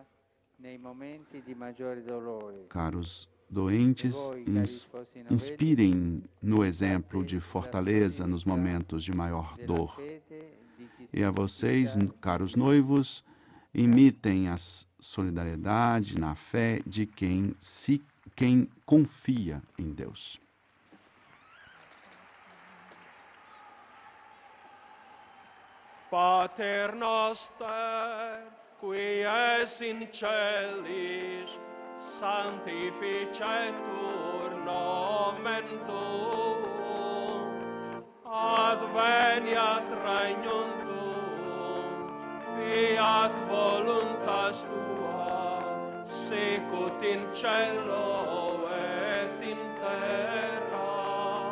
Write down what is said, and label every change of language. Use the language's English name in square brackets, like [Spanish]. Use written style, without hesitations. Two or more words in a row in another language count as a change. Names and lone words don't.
[Portuguese] Caros doentes, inspirem no exemplo de fortaleza nos momentos de maior dor. E a vocês, caros noivos, Imitem a solidariedade na fé de quem confia em Deus. [Latin] Pater noster, qui es in celis, sanctificetur nomen tuum, adveniat regnum tuum, fiat voluntas tua, sicut in cielo et in terra.